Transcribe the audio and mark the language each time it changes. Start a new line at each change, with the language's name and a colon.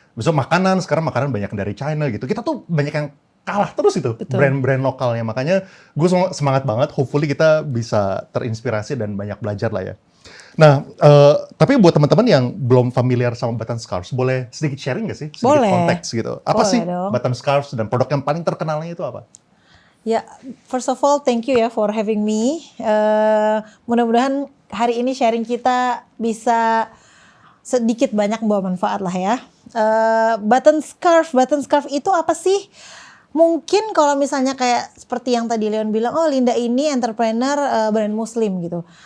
Indonesian: Besok makanan, sekarang makanan banyak dari China gitu. Kita tuh banyak yang kalah terus itu brand-brand lokalnya. Makanya gue semangat banget. Hopefully kita bisa terinspirasi dan banyak belajar lah ya. Nah, tapi buat teman-teman yang belum familiar sama Button Scarves, boleh sedikit sharing nggak sih? Sedikit konteks gitu. Apa sih Button Scarves dan produk yang paling terkenalnya itu apa?
English: Ya, first of all, thank you ya for having me.
Indonesian: Mudah-mudahan hari ini sharing kita bisa sedikit banyak membawa manfaat lah ya. Button Scarf itu apa sih? Mungkin kalau misalnya kayak seperti yang tadi Leon bilang, oh Linda ini entrepreneur brand muslim gitu.